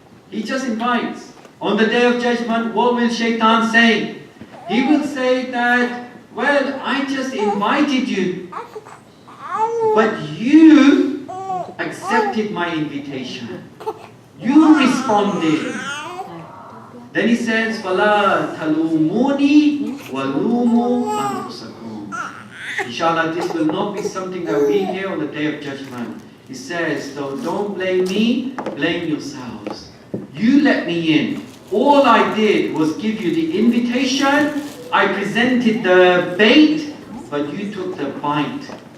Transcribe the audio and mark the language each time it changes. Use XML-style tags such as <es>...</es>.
<en>He just invites. On the day of judgment, what will shaitan say? He will say that, well, I just invited you, but you accepted my invitation. You responded.</en> <ar>Then he says, فَلَا تَلُومُونِي وَلُومُوا أَنفُسَكُمْ.</ar> <en>Inshallah, this will not be something that we hear on the day of judgment. He says, so don't blame me, blame yourselves. You let me in. All I did was give you the invitation. I presented the bait, but you took the bite.</en>